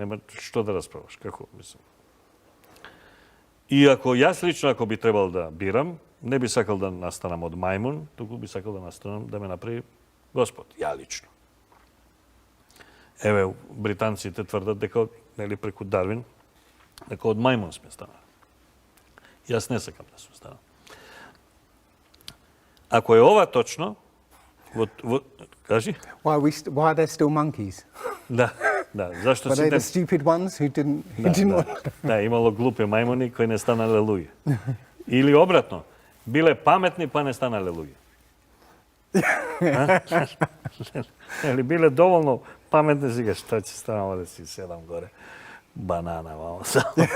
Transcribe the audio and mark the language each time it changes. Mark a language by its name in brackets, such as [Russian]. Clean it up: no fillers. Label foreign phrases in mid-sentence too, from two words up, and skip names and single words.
[Macedonian] Нема што да расправаш, како мислам. И ако јас лично, ако би требал да бирам, не би сакал да настанам од мајмун, туку би сакал да настанам да ме направи Господ, ја лично. Еве, британците тврдат дека, нели, преку Дарвин, дека од мајмун сме станали. Јас не сакам да сум станал. Ако е ова точно, кажи? [English] Why are there still monkeys? [Macedonian] Да, зашто [English] Were they the [Macedonian] сите... [English] stupid ones who didn't want... [Macedonian] Да, имало глупи мајмуни кои не станале луѓе. Или обратно, биле паметни па не станале луѓе. Или биле доволно паметни, сега што ќе станало да си седам горе. Банана, мамо само.